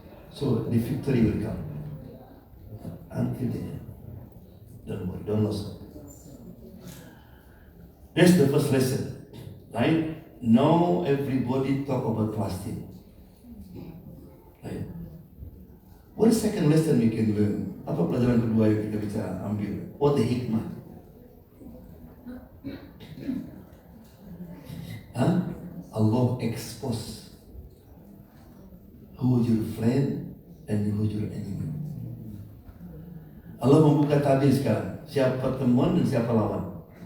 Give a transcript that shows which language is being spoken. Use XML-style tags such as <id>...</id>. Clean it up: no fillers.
<en>So the victory will come. Until then, don't worry, don't lose hope. That's the first lesson, right? Now everybody talk about fasting, right? What is second lesson we can learn?</en> <id>Apa pelajaran kedua yang kita bisa ambil?</id> <en>What the hikmah? Allah expose who your friend and who your enemy.</en> <id>Allah membuka tabir sekarang, siapa teman dan siapa lawan.</id>